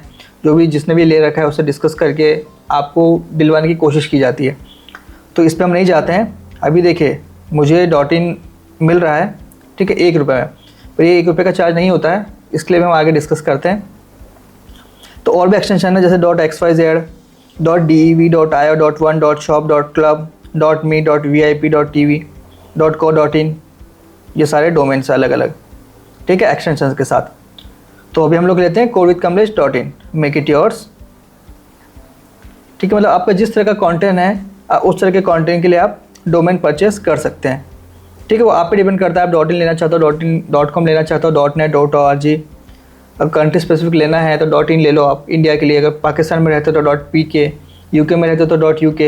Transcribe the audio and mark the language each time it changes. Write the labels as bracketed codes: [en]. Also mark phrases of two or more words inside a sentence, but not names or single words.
[hi] जो भी जिसने भी ले रखा है उससे डिस्कस करके आपको दिलवाने की कोशिश की जाती है। तो इस पर हम नहीं जाते हैं। अभी देखिए मुझे .in मिल रहा है, ठीक है, ₹1 में। पर ये ₹1 का चार्ज नहीं होता है, इसके लिए हम आगे डिस्कस करते हैं। तो और भी एक्सटेंशन है जैसे .xyz, .dev, .io, .1, .shop, .club, .me, .vip, .tv, .co, .in, ये सारे डोमेन्स अलग अलग। ठीक है, एक्सटेंशन के साथ। तो अभी हम लोग लेते हैं कोड विथ कमलेश .in, [en] make it yours. [hi] ठीक है, मतलब आपका जिस तरह का कंटेंट है उस तरह के कंटेंट के लिए आप डोमेन परचेस कर सकते हैं। ठीक है, वो आप पे डिपेंड करता है। आप .in लेना चाहते हो, .com लेना चाहते हो, .net, .org। अगर [en] country specific [hi] लेना है तो .in ले लो आप इंडिया के लिए। अगर पाकिस्तान में रहते हो तो .pk, यूके में रहते हो तो .uk।